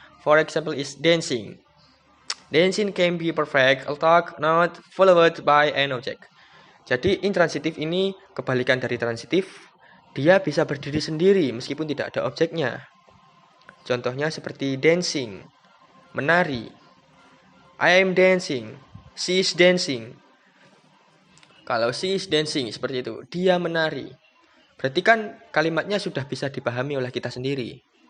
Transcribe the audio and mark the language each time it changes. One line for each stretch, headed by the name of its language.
English: For example, is dancing. Dancing can be perfect although not followed by an object.
Indonesian: Jadi intransitif ini kebalikan dari transitif. Dia bisa berdiri sendiri meskipun tidak ada objeknya. Contohnya seperti dancing, menari.
English: I am dancing, she is dancing.
Indonesian: Kalau
English: she is dancing
Indonesian: seperti itu, dia menari. Berarti kan kalimatnya sudah bisa dipahami oleh kita sendiri.